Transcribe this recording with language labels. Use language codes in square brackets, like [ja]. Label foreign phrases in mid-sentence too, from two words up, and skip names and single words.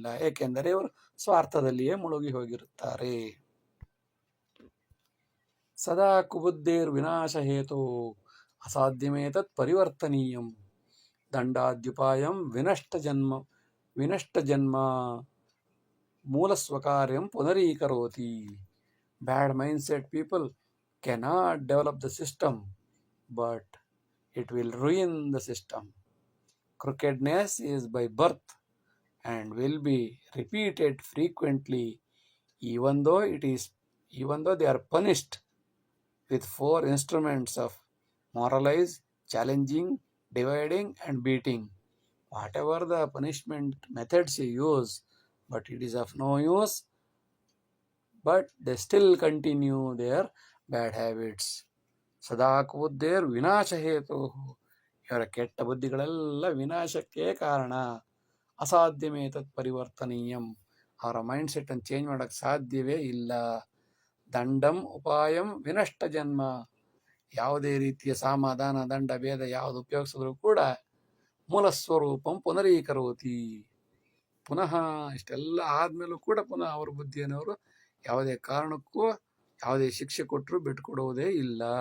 [kn] ಏಕೆಂದರೆ ಇವರು ಸ್ವಾರ್ಥದಲ್ಲಿಯೇ ಮುಳುಗಿ ಹೋಗಿರುತ್ತಾರೆ. [sa] ಸದಾ ಕುಬುದ್ಧೇರ್ ವಿನಾಶ ಹೇತೋ ಅಸಾಧ್ಯಮೇತತ್ ಪರಿವರ್ತನೀಯಂ. ದಂಡಾದ್ಯುಪಾಯಂ ವಿನಷ್ಟ ಜನ್ಮ ಮೂಲ ಸ್ವಕಾರ್ಯಂ ಪುನರೀಕರೋತಿ. [en] Bad mindset people cannot develop the system, but it will ruin the system. Crookedness is by birth and will be repeated frequently, even though they are punished with 4 instruments of moralize, challenging, dividing and beating. Whatever the punishment methods you use, but it is of no use, but they still continue their bad habits. [sa] ಸದಾ ಕುಬುದ್ಧೇರ್ ವಿನಾಶ ಹೇತು, [kn] ಇವರ ಕೆಟ್ಟ ಬುದ್ಧಿಗಳೆಲ್ಲ ವಿನಾಶಕ್ಕೆ ಕಾರಣ. [sa] ಅಸಾಧ್ಯಮೇತತ್ ಪರಿವರ್ತನೀಯಂ, [kn] ಅವರ [en] mind setನ್ನು [kn] ಚೇಂಜ್ ಮಾಡೋಕ್ಕೆ ಸಾಧ್ಯವೇ ಇಲ್ಲ. [sa] ದಂಡಂ ಉಪಾಯಂ ವಿನಷ್ಟ ಜನ್ಮ, [kn] ಯಾವುದೇ ರೀತಿಯ ಸಮಾಧಾನ ದಂಡ ಭೇದ ಯಾವುದು ಉಪಯೋಗಿಸಿದ್ರು ಕೂಡ [sa] ಮೂಲ ಸ್ವರೂಪಂ ಪುನರೀಕರೋತಿ. [kn] ಪುನಃ ಇಷ್ಟೆಲ್ಲ ಆದಮೇಲೂ ಕೂಡ ಪುನಃ ಅವರ ಬುದ್ಧಿಯನ್ನು ಅವರು ಯಾವುದೇ ಕಾರಣಕ್ಕೂ ಯಾವುದೇ ಶಿಕ್ಷೆ ಕೊಟ್ಟರೂ ಬಿಟ್ಟುಕೊಡುವುದೇ ಇಲ್ಲ.